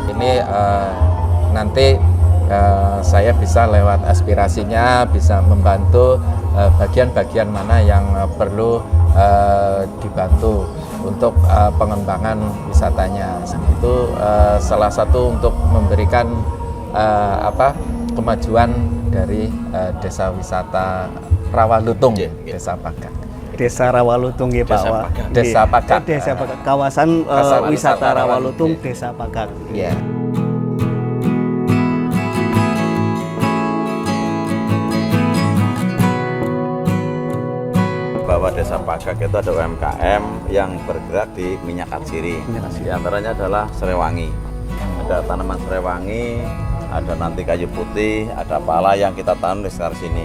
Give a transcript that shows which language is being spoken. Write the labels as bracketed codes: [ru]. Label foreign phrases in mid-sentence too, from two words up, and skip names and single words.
[id] nanti saya bisa lewat aspirasinya bisa membantu bagian-bagian mana yang perlu dibantu untuk pengembangan wisatanya. Itu salah satu untuk memberikan kemajuan dari desa wisata Rawalutung, Desa Pagak. Desa Rawalutung ya Pak. Desa Pagak. Desa Pagak. Kawasan wisata Rawalutung, Desa Pagak. Iya. Bahwa Desa Pagak itu ada UMKM yang bergerak di minyak atsiri. Di antaranya adalah serewangi. Ada tanaman serewangi, ada nanti kayu putih, ada pala yang kita tanam di sekitar sini.